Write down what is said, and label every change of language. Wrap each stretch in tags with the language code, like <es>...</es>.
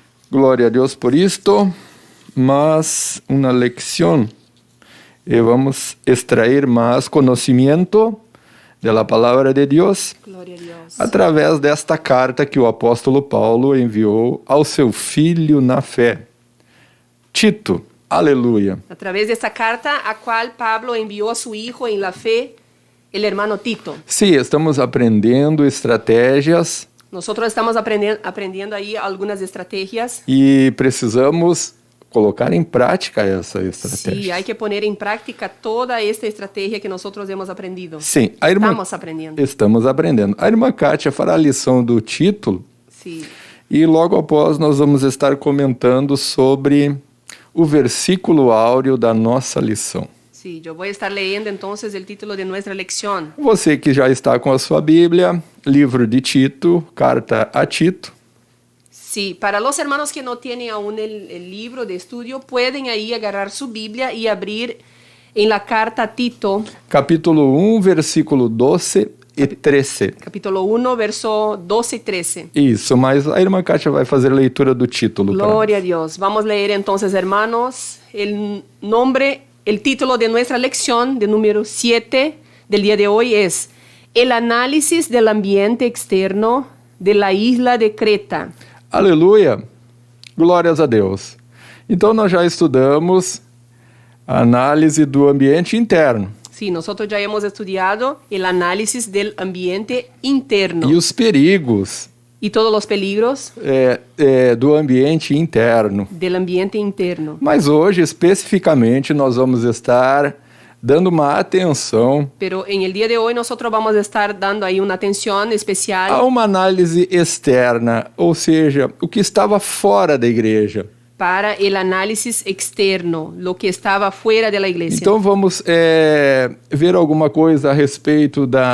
<pt>Glória a Deus por isto. Mas uma lección. E vamos extrair mais conhecimento da palavra de Deus Glória a Deus. através desta carta que o apóstolo Paulo enviou ao seu filho na fé, Tito. Aleluia.</pt> <es>A través de esta carta a cual Pablo envió a su hijo en la fe, el hermano Tito.</es> <pt>Sim, estamos aprendendo estratégias</pt> <es>Nosotros estamos aprendiendo ahí algunas estrategias.</es> <pt>e precisamos colocar em prática essa</pt> <es>Sí,</es> <pt>estratégia.</pt> <es>hay que poner en práctica toda esta estrategia que nosotros hemos aprendido.</es> <pt>Sim, a irmã... Estamos aprendendo. Estamos aprendendo. A irmã Kátia fará a lição do título</pt> <es>Sí.</es> <pt>e logo após nós vamos estar comentando sobre o versículo áureo da nossa lição.</pt> <es>Sí, yo voy a estar leyendo entonces el título de nuestra lección.</es> <pt>Você que já está com a sua Bíblia, livro de Tito, carta a Tito,</pt> <es>Sí, para los hermanos que no tienen aún el libro de estudio, pueden ahí agarrar su Biblia y abrir en la carta a Tito,</es> <pt>capítulo 1, versículo 12 e 13.</pt> <es>capítulo 1, verso 12 y 13.</es> <pt>Isso, mas a irmã Kátia vai fazer a leitura do título. pra</pt> <es>Gloria a Dios. Vamos a leer entonces, hermanos, el título de nuestra lección, de número 7 del día de hoy, es El análisis del ambiente externo de la isla de Creta.</es> <pt>Aleluia! Glórias a Deus. Então nós já estudamos a análise do ambiente interno</pt> <es>Sí, nosotros ya hemos estudiado el análisis del ambiente interno</es> <pt>e os perigos</pt> <es>y todos los peligros</es> <pt>do ambiente interno.</pt> <es>del ambiente interno.</es> <pt>Mas hoje, especificamente, nós vamos estar dando uma atenção</pt> <es>Pero en el día de hoy nosotros vamos a estar dando ahí una atención especial</es> <pt>a uma análise externa, ou seja, o que estava fora da igreja.</pt> <es>para el análisis externo, lo que estaba fuera de la iglesia.</es> <pt>Então vamos ver alguma coisa a respeito</pt>